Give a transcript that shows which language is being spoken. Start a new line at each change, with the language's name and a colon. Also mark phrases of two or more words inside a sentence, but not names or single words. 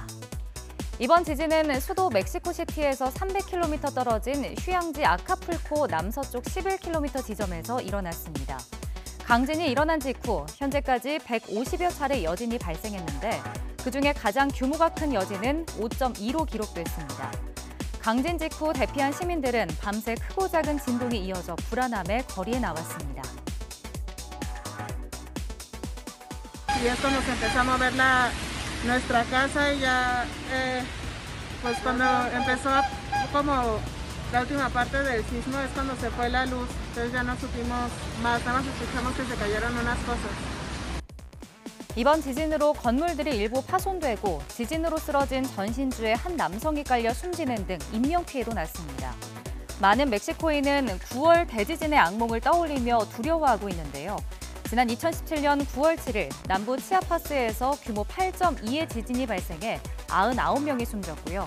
Korean: 이번 지진은 수도 멕시코시티에서 300km 떨어진 휴양지 아카풀코 남서쪽 11km 지점에서 일어났습니다. 강진이 일어난 직후 현재까지 150여 차례 여진이 발생했는데 그중에 가장 규모가 큰 여진은 5.2로 기록됐습니다. 강진 직후 대피한 시민들은 밤새 크고 작은 진동이 이어져 불안함에 거리에 나왔습니다.
Spanish: Y es cuando se empezó a mover nuestra casa y ya, pues cuando empezó como la última parte del sismo es cuando se fue la luz, entonces ya no supimos más, nada más escuchamos que se cayeron unas cosas.
Korean: 이번 지진으로 건물들이 일부 파손되고 지진으로 쓰러진 전신주에 한 남성이 깔려 숨지는 등 인명 피해도 났습니다. 많은 멕시코인은 9월 대지진의 악몽을 떠올리며 두려워하고 있는데요. 지난 2017년 9월 7일 남부 치아파스에서 규모 8.2의 지진이 발생해 99명이 숨졌고요.